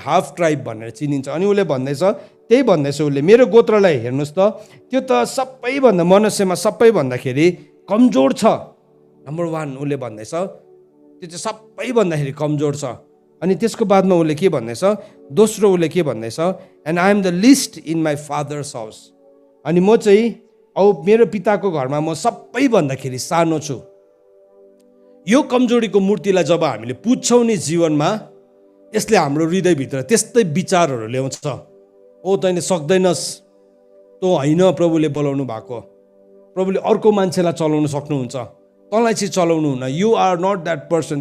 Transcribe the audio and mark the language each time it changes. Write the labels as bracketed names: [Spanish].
[Nepali] Half tribe भनेर चिनिन्छ। अनि उसले भन्दैछ, त्यही भन्दैछ उसले, मेरो गोत्रलाई हेर्नुहोस् त, त्यो त सबैभन्दा मनुष्यमा सबैभन्दाखेरि कमजोर छ। नम्बर 1 उसले भन्दैछ त्यो चाहिँ सबैभन्दाखेरि कमजोर छ। अनि त्यसको बादमा उसले के भन्दैछ? दोस्रो उसले के भन्दैछ? [English] And I am the least in my father's house. [Nepali] अनि म चाहिँ मेरो पिताको घरमा म सबैभन्दाखेरि सानो छु। यो कमजोरीको मूर्तिलाई जब हामीले पुज्छौँ नि जीवनमा, यसले हाम्रो हृदयभित्र त्यस्तै विचारहरू ल्याउँछ। ओ तैँले सक्दैनस्, तँ होइन प्रभुले बोलाउनु भएको, प्रभुले अर्को मान्छेलाई चलाउन सक्नुहुन्छ, तँलाई चाहिँ चलाउनु हुन्न, [English] You are not that person.